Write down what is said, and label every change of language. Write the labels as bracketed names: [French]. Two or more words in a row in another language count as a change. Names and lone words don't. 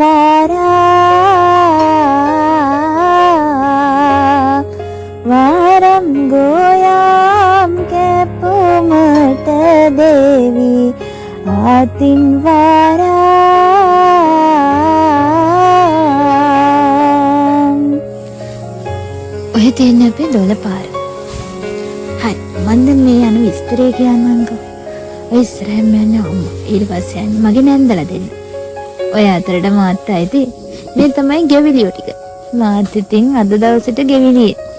[Sinhala] वाराम वारम गोयाम के पुमट देवी आतिन वाराम. ඔය තියෙන අපේ දොළ පාර. හරි මන්ද මේ යන විස්තරය කියන්නම්කෝ. ඔය ඉස්සරහින් යන්නේ අම්මා. ඊට පස්සේ යන්නේ මගේ නැන්දලා දෙන්න. ඔය අතරට මාත් ඇයිද මේ තමයි ගෙවිලියෝ ටික. මාත් ඉතින් අද දවසට ගෙවිලියේ.